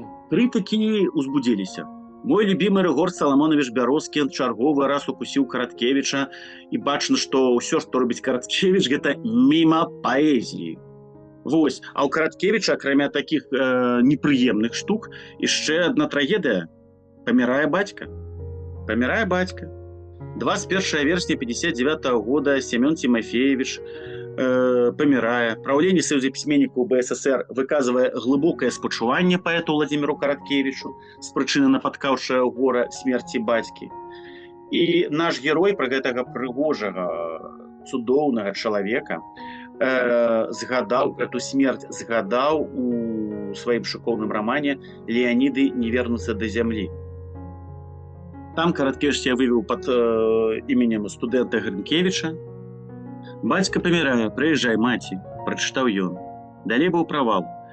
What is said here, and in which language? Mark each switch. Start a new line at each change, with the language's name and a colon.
Belarusian: Крытыкі узбудзіліся. Мой любімы Рыгор Саламонович Бярозкі чарговы раз укусіў Караткевіча, і бачна, што ўсё, што робіць Караткевіч, гэта міма паэзіі. Вось. А ў Караткевіча, акрамя такіх непрыемных штук, яшчэ адна трагедыя. Памірае бацька. 21 версня 59-го года Семён Тимофеевич памірае. Праўленне Саюза пісьменнікаў БССР выказвае глыбокае спачуванне паэту Владзіміру Караткевічу з прычыны напаткаўшага гора смерці бацькі. І наш герой пра гэтага прыгожага, цудоўнага чалавека згадаў эту смерць, згадаў у сваім шыкоўным рамане «Леаніды не вернуцца да зямлі».
Russian: Там Караткевіч себя вывел под именем студента Гринкевича.
Belarusian: «Бацька памірае, прыязджай, маці», прачытаў ён. Далей быў правал.